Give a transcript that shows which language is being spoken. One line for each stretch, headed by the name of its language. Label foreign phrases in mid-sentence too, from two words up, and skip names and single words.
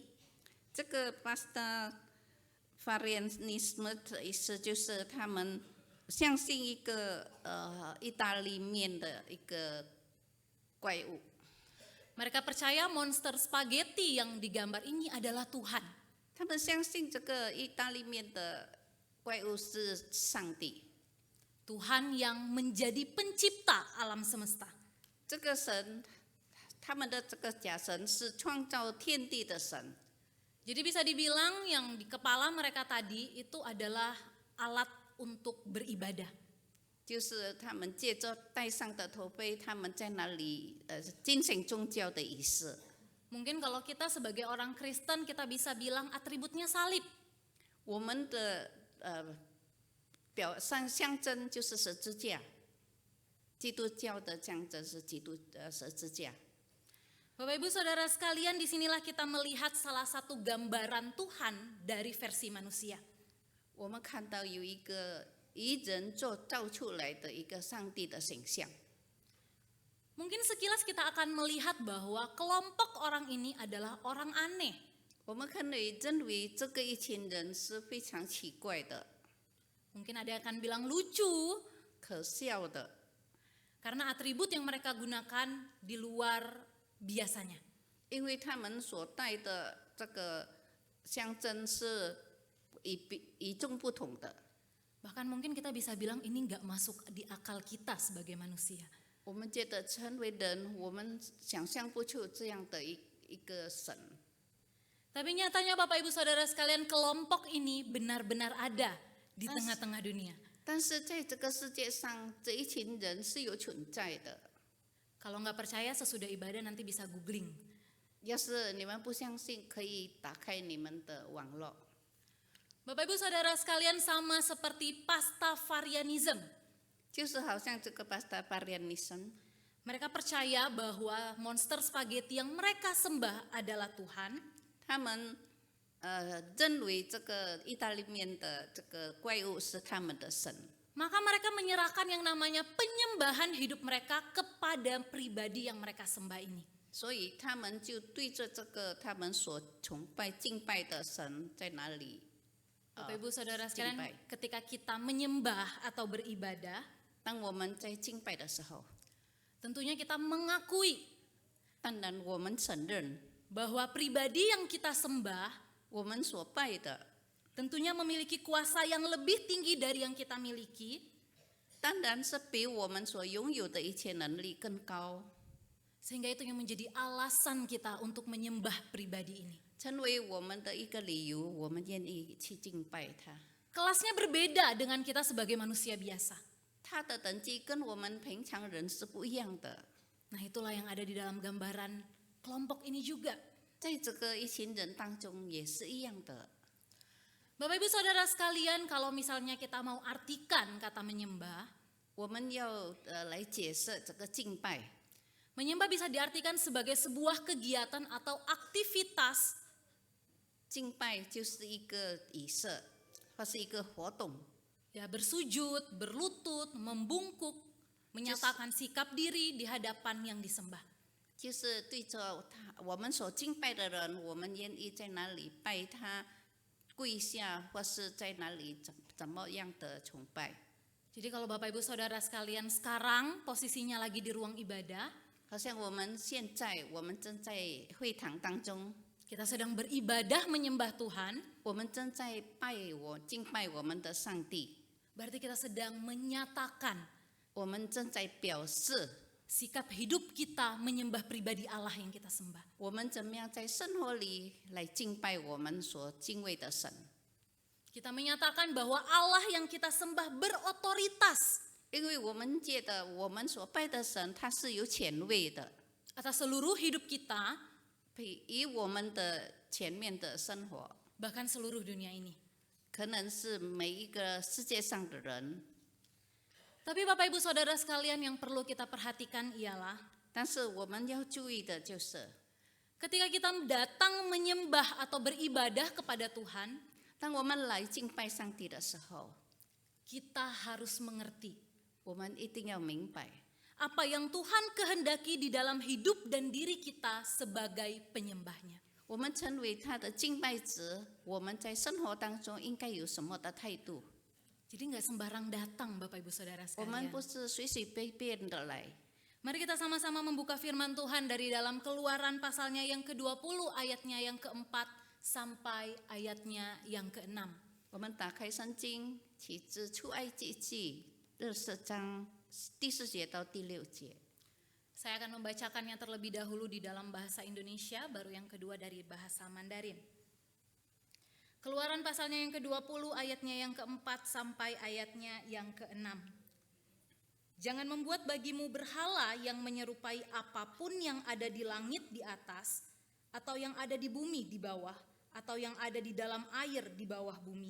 Chinese: 这个巴斯达法利尼什的意思就是他们相信一个意大利面的一个怪物。
Indonesian: Mereka percaya monster spaghetti yang digambar ini adalah Tuhan.
Chinese: 他们相信这个意大利面的怪物是上帝，
Indonesian: Tuhan yang menjadi pencipta alam semesta.
Chinese: 这个神，他们的这个假神是创造天地的神。
Indonesian: Jadi bisa dibilang yang di kepala mereka tadi itu adalah alat untuk beribadah.
Chinese: 就是他们借着戴上的头盔，他们在那里进行宗教的仪式。
Indonesian: Mungkin kalau kita sebagai orang Kristen kita bisa bilang atributnya salib.
Chinese: 我们的象征就是十字架，基督教的象征是十字架。
Indonesian: Bapak Ibu Saudara sekalian, disinilah kita melihat salah satu gambaran Tuhan dari versi manusia.
Chinese: 我们看到有一个以人造出来的一个上帝的形象。
Indonesian: Mungkin sekilas kita akan melihat bahwa kelompok orang ini adalah orang aneh.
Chinese: 我们可能认为这个一群人是非常奇怪的、
Indonesian: Mungkin ada yang akan bilang lucu,
Chinese: 可笑的，
Indonesian: karena atribut yang mereka gunakan di luar biasanya.
Chinese: 因为他们所带的这个象征是与众不同的。
Indonesian: Bahkan mungkin kita bisa bilang ini nggak masuk di akal kita sebagai manusia.
Chinese: 我们觉得成为人，我们想象不出这样的一个神。
Indonesian: Tapi nyatanya Bapak Ibu Saudara sekalian, kelompok ini benar-benar ada di tengah-tengah dunia.
Chinese: 但是在这个世界上，这一群人是有存在的。
Indonesian: Kalau nggak percaya sesudah ibadah nanti bisa googling.
Chinese: 要是你们不相信，可以打开你们的网络。
Indonesian: Bapak Ibu Saudara sekalian, sama seperti Pastafarianism.
Chinese: 就是好像这个巴斯达法利尼神，
Indonesian: Mereka percaya bahwa monster spaghetti yang mereka sembah adalah Tuhan.
Chinese: 他们认为这个意大利面的这个怪物是他们的神，
Indonesian: Maka mereka menyerahkan yang namanya penyembahan hidup mereka kepada pribadi yang mereka sembah ini.
Chinese: 所以他们就对着这个他们所崇拜敬拜的神在哪里。
Indonesian: Bapak Ibu Saudara sekalian, Jimpai. ketika kita menyembah atau beribadah,
Chinese: 当我们在敬拜的时候，
Indonesian: Tentunya kita mengakui
Chinese: 当然我们承认
Indonesian: bahwa pribadi yang kita sembah
Chinese: 我们所拜的，
Indonesian: tentunya memiliki kuasa yang lebih tinggi dari yang kita miliki,
Chinese: 当然是比我们所拥有的一切能力更高，
Indonesian: sehingga itu yang menjadi alasan kita untuk menyembah pribadi ini.
Chinese: 成为我们的一个理由，我们愿意去敬拜他。
Indonesian: Kelasnya berbeda dengan kita sebagai manusia biasa.
Chinese: 他的等级跟我们平常人是不一样的。
Indonesian: Nah, itulah yang ada di dalam gambaran kelompok ini juga.
Chinese: 在这个一群人当中也是一样的。
Indonesian: Bapak Ibu Saudara sekalian, kalau misalnya kita mau artikan kata menyembah,
Chinese: 我们要来解释这个敬拜。
Indonesian: menyembah bisa diartikan sebagai sebuah kegiatan atau aktivitas
Chinese: 敬拜就是一个仪式，或是一个活动，
Indonesian: ya bersujud, berlutut, membungkuk, menyatakan sikap diri di hadapan yang disembah.
Chinese: 就是对着他我们所敬拜的人，我们愿意在哪里拜他，跪下，或是在哪里怎么样的崇拜。
Indonesian: Jadi kalau Bapak Ibu Saudara sekalian sekarang posisinya lagi di ruang ibadah,
Chinese: 好像我们现在我们正在会堂当中，
Indonesian: kita sedang beribadah menyembah Tuhan,
Chinese: 我们正在敬拜我们的上帝，
Indonesian: berarti kita sedang menyatakan
Chinese: 我们正在表示
Indonesian: sikap hidup kita menyembah pribadi Allah yang kita sembah.
Chinese: 我们怎么样在生活里来敬拜我们所敬畏的神。
Indonesian: Kita menyatakan bahwa Allah yang kita sembah berotoritas
Chinese: 因为我们觉得我们所拜的神他是有权威的，
Indonesian: atas seluruh hidup kita,
Chinese: 以我们的前面的生活，
Indonesian: bahkan seluruh dunia ini.
Chinese: 可能是每一个世界上的人，
Indonesian: Tapi Bapak Ibu Saudara sekalian, yang perlu kita perhatikan ialah
Chinese: 但是我们要注意的就是，
Indonesian: ketika kita datang menyembah atau beribadah kepada Tuhan,
Chinese: 当我们来敬拜上帝的时候，
Indonesian: kita harus mengerti
Chinese: 我们一定要明白，
Indonesian: apa yang Tuhan kehendaki di dalam hidup dan diri kita sebagai penyembahnya.
Chinese: 我们成为他的敬拜者，我们在生活当中应该有什么的态度？
Indonesian: Jadi nggak sembarang datang Bapak Ibu Saudara
Chinese: 我们
Indonesian: sekalian.
Chinese: 不是随随便便的来。
Indonesian: Mari kita sama-sama membuka firman Tuhan dari dalam Keluaran pasalnya yang ke-20 ayatnya yang ke-4 sampai ayatnya yang ke-6.
Chinese: 我们打开圣经，启示出埃及记20章第4节到第6节。
Indonesian: Saya akan membacakannya terlebih dahulu di dalam bahasa Indonesia, baru yang kedua dari bahasa Mandarin. Keluaran pasalnya yang ke-20 ayatnya yang ke-4 sampai ayatnya yang ke-6. Jangan membuat bagimu berhala yang menyerupai apapun yang ada di langit di atas, atau yang ada di bumi di bawah, atau yang ada di dalam air di bawah bumi.